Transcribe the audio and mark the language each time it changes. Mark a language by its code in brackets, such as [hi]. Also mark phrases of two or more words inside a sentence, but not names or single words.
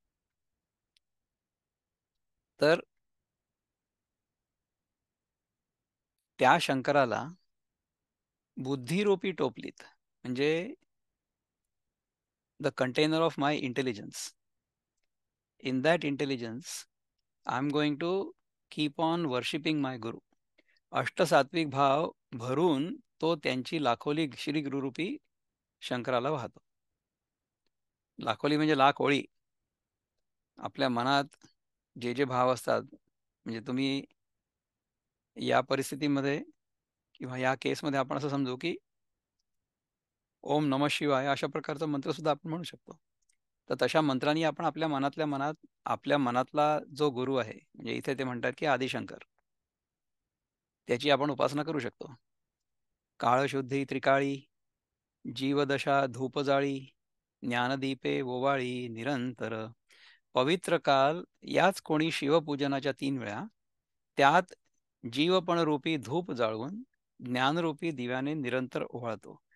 [mr] तर त्या शंकराला बुद्धिरूपी टोपलीत, म्हणजे [en] the container of my intelligence, in that intelligence I am going to keep on worshipping my guru. [mr] अष्टसात्विक भाव भरून तो त्यांची लाखोली श्री गुरुरूपी शंकराला वाहतो. लाखोली म्हणजे लाख ओळी. आपल्या मनात जे जे भाव असतात, म्हणजे तुम्ही या परिस्थितीमध्ये किंवा या केसमध्ये आपण असं समजू की [sa] ओम नमः शिवाय [mr] अशा प्रकारचा मंत्र सुद्धा आपण म्हणू शकतो. तर तशा मंत्रांनी आपण आपल्या मनातल्या मनात, आपल्या मनातला जो गुरु आहे, म्हणजे इथे ते म्हणतात की आदिशंकर, त्याची आपण उपासना करू शकतो. काळशुद्धी त्रिकाळी, जीवदशा धूपजाळी, ज्ञानदीपे ओवाळी निरंतर, पवित्र काल याच कोणी शिवपूजनाच्या 3 वेळा, त्यात जीवपणरूपी धूप जाळून ज्ञानरूपी दिव्याने निरंतर ओवाळतो.